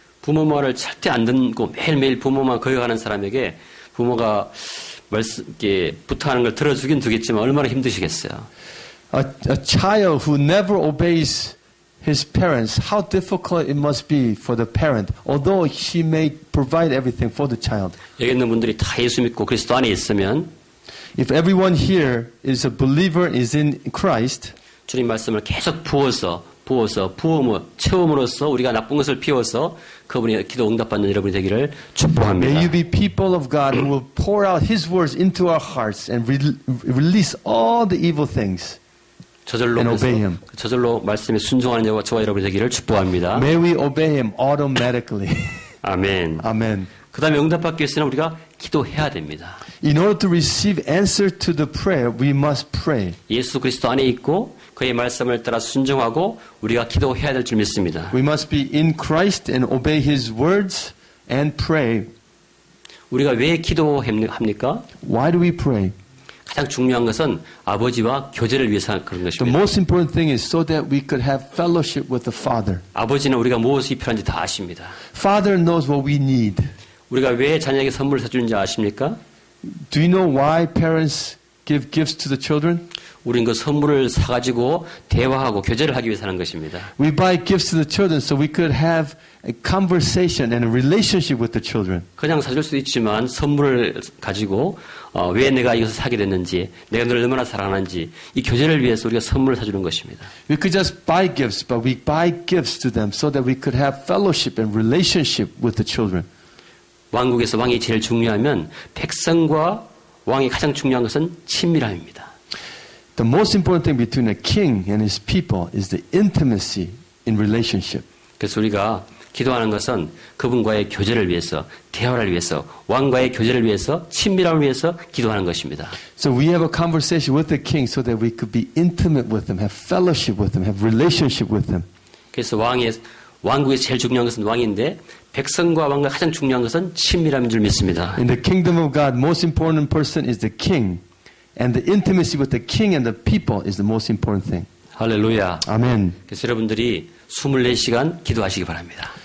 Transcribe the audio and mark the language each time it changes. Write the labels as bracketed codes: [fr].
[ko] 부모 말을 절대 안 듣고 매일매일 부모만 거역하는 사람에게 부모가 이렇게 부탁하는 걸 들어주긴 두겠지만 얼마나 힘드시겠어요. [en] A child who never obeys his parents, how difficult it must be for the parent, although she may provide everything for the child. [ko] 여기 있는 분들이 다 예수 믿고 그리스도 안에 있으면 [en] If everyone here is a believer, is in Christ, [ko] 주님 말씀을 계속 부어서 채움으로써 우리가 나쁜 것을 피워서 그분이 기도 응답받는 여러분이 되기를 [en] may [ko] 축복합니다. [en] you be people of God who will pour out His words into our hearts and release all the evil things. [ko] 저절로 [en] and obey [ko] 그래서 [en] him. [ko] 저절로 말씀에 순종하는 저와 여러분이 되기를 축복합니다. [en] May we obey Him automatically. [ko] 아멘. [en] Amen. [ko] 그 다음에 응답받기 위해서는 우리가 기도해야 됩니다. [en] In order to receive answer to the prayer, we must pray. [ko] 예수 그리스도 안에 있고 그의 말씀을 따라 순종하고 우리가 기도해야 될 줄 믿습니다. [en] We must be in Christ and obey His words and pray. [ko] 우리가 왜 기도합니까? [en] Why do we pray? [ko] 가장 중요한 것은 아버지와 교제를 위해서 그런 [en] The [ko] 것입니다. [en] most important thing is so that we could have fellowship with the Father. [ko] 아버지는 우리가 무엇이 필요한지 다 아십니다. [en] Father knows what we need. [ko] 우리가 왜 자녀에게 선물을 사주는지 아십니까? [en] Do you know why parents give gifts to the children? [ko] 우린 그 선물을 사가지고 대화하고 교제를 하기 위해서 하는 것입니다. [en] We buy gifts to the children so we could have a conversation and a relationship with the children. [ko] 그냥 사줄 수도 있지만 선물을 가지고 왜 내가 이것을 사게 됐는지 내가 너를 얼마나 사랑하는지 이 교제를 위해서 우리가 선물을 사주는 것입니다. [en] We could just buy gifts, but we buy gifts to them so that we could have fellowship and relationship with the children. [ko] 왕국에서 왕이 제일 중요하면 백성과 왕이 가장 중요한 것은 친밀함입니다. [en] The most important thing between a king and his people is the intimacy in relationship. [ko] 그래서 우리가 기도하는 것은 그분과의 교제를 위해서, 대화를 위해서, 왕과의 교제를 위해서, 친밀함을 위해서 기도하는 것입니다. [en] So we have a conversation with the king so that we could be intimate with him, have fellowship with him, have relationship with him. [ko] 그래서 왕국에서 제일 중요한 것은 왕인데 백성과 왕과 가장 중요한 것은 친밀함인 줄 믿습니다. [en] In the kingdom of God, most important person is the king. And the intimacy with the king and the people is the most important thing. [ko] 할렐루야. [en] Amen. [ko] 그래서 여러분들이 24시간 기도하시기 바랍니다.